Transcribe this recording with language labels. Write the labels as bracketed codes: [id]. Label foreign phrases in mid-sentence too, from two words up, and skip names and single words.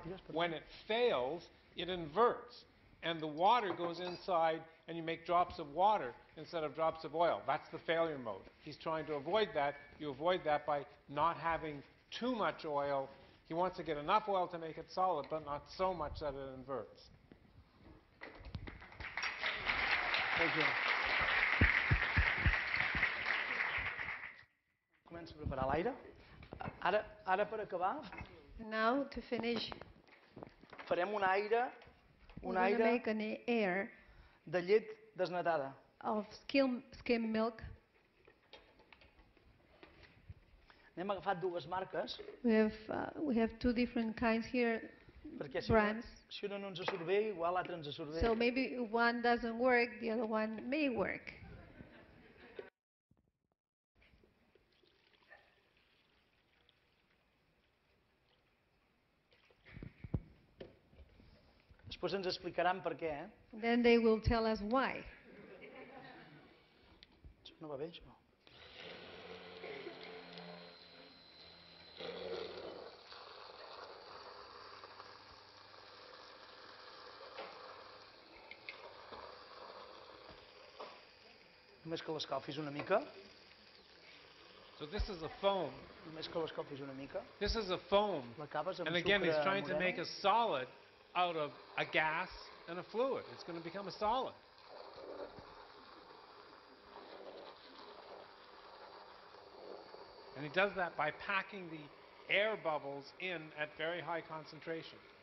[en] When it fails, it inverts, and the water goes inside, and you make drops of water instead of drops of oil. That's the failure mode. He's trying to avoid that. You avoid that by not having too much oil. He wants to get enough oil to make it solid, but not so much that it inverts. Thank you. [ca] Començo a preparar l'aire. Ara per acabar, [en] Now, to finish, [ca] farem un aire [en] we're going to make an air [ca] de llet desnatada. [en] of skim milk. [ca] N'hem agafat 2 marques, [en] We have 2 different kinds here, [ca] perquè [en] brands. [ca] si una no ens surt bé, igual l'altra ens surt bé. [en] So maybe if one doesn't work, the other one may work. [ca] Després ens explicaran per què, eh? [en] Then they will tell us why. [ca] Això no va bé, això. Només que l'escalfis una mica. [en] So this is a foam. [ca] Només que l'escalfis una mica. [en] This is a foam. [ca] L'acabes amb [en] And again, he's [ca] sucre [en] trying to make [ca] moreno. [en] a solid out of a gas and a fluid. It's going to become a solid. And he does that by packing the air bubbles in at very high concentration.